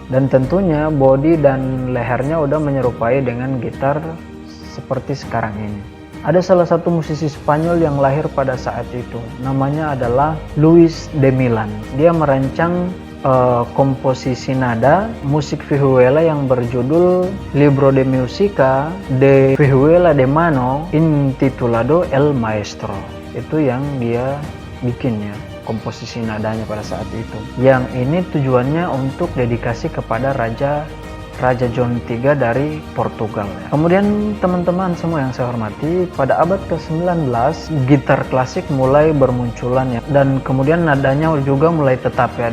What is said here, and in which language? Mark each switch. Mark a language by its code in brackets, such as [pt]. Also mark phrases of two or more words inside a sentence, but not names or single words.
[id] Dan tentunya bodi dan lehernya udah menyerupai dengan gitar seperti sekarang ini. Ada salah satu musisi Spanyol yang lahir pada saat itu, namanya adalah Luis de Milan. Dia merancang komposisi nada musik vihuela yang berjudul Libro de Musica de Vihuela de Mano intitulado El Maestro. Itu yang dia bikin ya, komposisi nadanya pada saat itu. Yang ini tujuannya untuk dedikasi kepada Raja John III dari Portugal ya. Kemudian teman-teman semua yang saya hormati, pada abad ke-19 gitar klasik mulai bermunculan ya, dan kemudian nadanya juga mulai tetap ya.